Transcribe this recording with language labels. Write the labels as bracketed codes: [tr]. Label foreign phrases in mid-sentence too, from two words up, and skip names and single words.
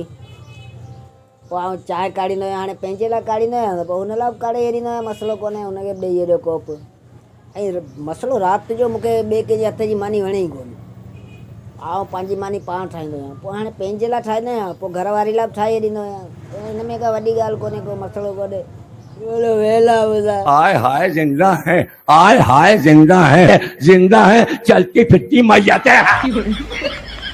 [sd] पोइ आउं चांहि काढ़ींदो आहियां, हाणे पंहिंजे लाइ काढ़ींदो आहियां त पोइ हुन लाइ बि काढ़े ॾींदो आहियां, मसलो कोन्हे, हुनखे बि ॾेई छॾियो कोप। ऐं मसलो राति जो मूंखे ॿिए कंहिंजे हथ जी मानी वणे ई कोन्हे, आउं पंहिंजी मानी पाण ठाहींदो आहियां। पोइ हाणे पंहिंजे लाइ ठाहींदो आहियां, पोइ घर वारी लाइ बि ठाहे ॾींदो आहियां। हिन में का वॾी ॻाल्हि कोन्हे, को मसलो कोन्हे। बोलो वेला ॿुधाए। [hi] हाय हाय जिंदा है, हाय हाय जिंदा है, चलती फिरती मैयत है।